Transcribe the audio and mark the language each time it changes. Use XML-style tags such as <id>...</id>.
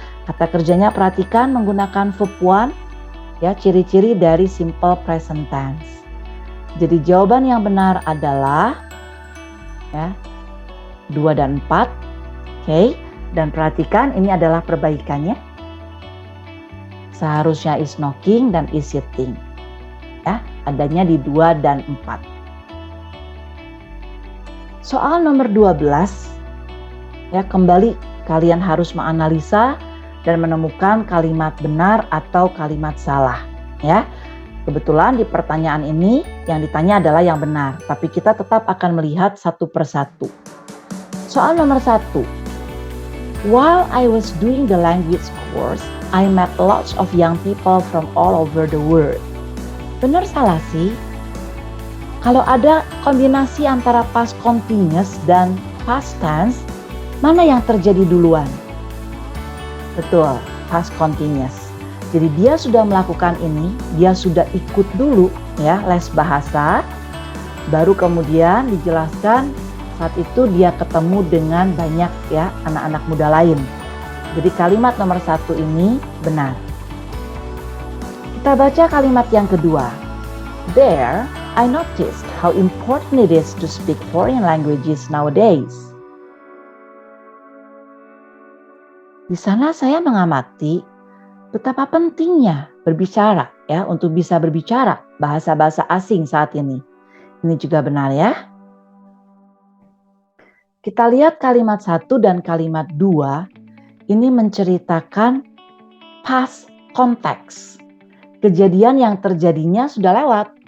<id>Kata kerjanya perhatikan menggunakan verb one ya, ciri-ciri dari simple present tense. Jadi jawaban yang benar adalah ya 2 dan 4. Oke, dan perhatikan ini adalah perbaikannya. Seharusnya</id> <en>is knocking</en> <id>dan</id> <en>is sitting.</en> <id>Ya, adanya di 2 dan 4. Soal nomor 12 ya, kembali kalian harus menganalisa dan menemukan kalimat benar atau kalimat salah ya. Kebetulan di pertanyaan ini yang ditanya adalah yang benar, tapi kita tetap akan melihat satu persatu. Soal nomor 1.</id> <en>While I was doing the language course, I met lots of young people from all over the world.</en> <id>Benar salah sih? Kalau ada kombinasi antara past continuous dan past tense, mana yang terjadi duluan? Betul, past continuous. Jadi dia sudah melakukan ini, dia sudah ikut dulu ya les bahasa, baru kemudian dijelaskan saat itu dia ketemu dengan banyak ya anak-anak muda lain. Jadi kalimat nomor 1 ini benar. Kita baca kalimat yang kedua.</id> <en>There, I noticed how important it is to speak foreign languages nowadays.</en> <id>Di sana saya mengamati betapa pentingnya berbicara ya untuk bisa berbicara bahasa-bahasa asing saat ini. Ini juga benar ya. Kita lihat kalimat 1 dan kalimat 2 ini menceritakan past context. Kejadian yang terjadinya sudah lewat.</id>